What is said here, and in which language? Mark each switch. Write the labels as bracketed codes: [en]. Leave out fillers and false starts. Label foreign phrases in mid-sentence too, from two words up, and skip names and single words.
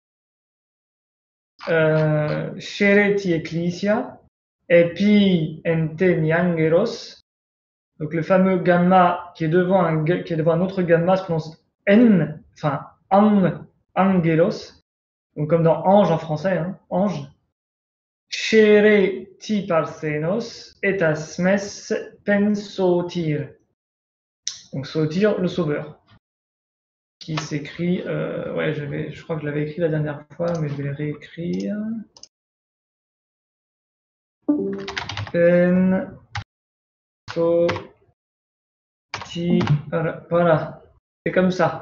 [cop] Scereti Ecclesia, Epi Ente Niangeros. [fr] Donc le fameux gamma qui est devant un autre gamma se prononce N, enfin Angelos, donc comme dans ange en français, hein, ange. [cop] Scere ti parthenos et asmes pensotir. [fr] Donc sotir, le sauveur. Qui s'écrit, ouais, je crois que je l'avais écrit la dernière fois, mais je vais le réécrire. Voilà, c'est comme ça.